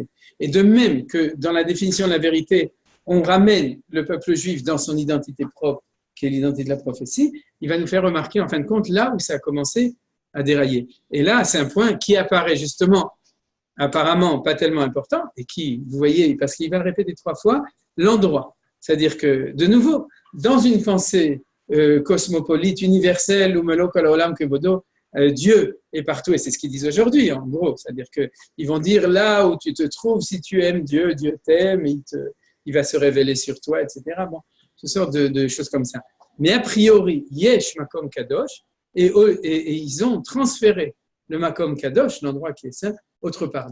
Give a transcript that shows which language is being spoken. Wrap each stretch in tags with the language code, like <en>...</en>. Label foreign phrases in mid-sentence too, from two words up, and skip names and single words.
<fr>Et de même que dans la définition de la vérité, on ramène le peuple juif dans son identité propre, qui est l'identité de la prophétie, il va nous faire remarquer, en fin de compte, là où ça a commencé à dérailler. Et là, c'est un point qui apparaît justement, apparemment pas tellement important, et qui, vous voyez, parce qu'il va le répéter 3 fois, l'endroit. C'est-à-dire que, de nouveau, dans une pensée cosmopolite, universelle, ou</fr> <he>מלא כל העולם כבודו,</he> <fr>Dieu est partout, et c'est ce qu'ils disent aujourd'hui, en gros. C'est-à-dire qu'ils vont dire là où tu te trouves, si tu aimes Dieu, Dieu t'aime, il va se révéler sur toi, etc. Bon, toutes sortes de choses comme ça. Mais a priori,</fr> <he>יש מקום קדוש,</he> <fr>et ils ont transféré le</fr> <he>מקום קדוש,</he> <fr>l'endroit qui est saint, autre part.</fr>